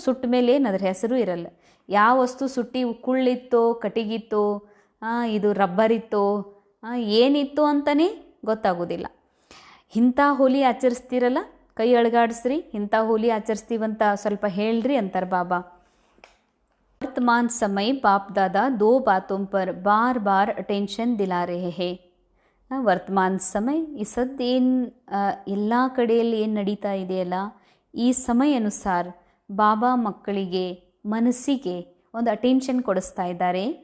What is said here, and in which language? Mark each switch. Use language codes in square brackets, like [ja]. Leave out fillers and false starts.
[kn] ಸುಟ್ಟ ಮೇಲೆ ಏನು ಅದ್ರ ಹೆಸರು ಇರಲ್ಲ. ಯಾವ ವಸ್ತು ಸುಟ್ಟಿ ಕುಳ್ಳಿತ್ತೋ, ಕಟ್ಟಿಗಿತ್ತೋ, ಇದು ರಬ್ಬರ್ ಇತ್ತೋ, ಏನಿತ್ತು ಅಂತಲೇ ಗೊತ್ತಾಗೋದಿಲ್ಲ. ಇಂಥ ಹೋಲಿ ಆಚರಿಸ್ತೀರಲ್ಲ, ಕೈ ಅಳಗಾಡಿಸ್ರಿ, ಇಂಥ ಹೋಲಿ ಆಚರಿಸ್ತೀವಂತ ಸ್ವಲ್ಪ ಹೇಳ್ರಿ ಅಂತಾರೆ ಬಾಬಾ. [hi] वर्तमान समय बाप दादा दो बातों पर बार बार अटेंशन दिला रहे हैं. [kn] ವರ್ತಮಾನ ಸಮಯ ಈ ಸದ್ದು ಏನು ಎಲ್ಲ ಕಡೆಯಲ್ಲಿ ಏನು ನಡೀತಾ ಇದೆಯಲ್ಲ, ಈ ಸಮಯ ಅನುಸಾರ ಬಾಬಾ ಮಕ್ಕಳಿಗೆ, ಮನಸ್ಸಿಗೆ ಒಂದು ಅಟೆನ್ಷನ್ ಕೊಡಿಸ್ತಾ ಇದ್ದಾರೆ.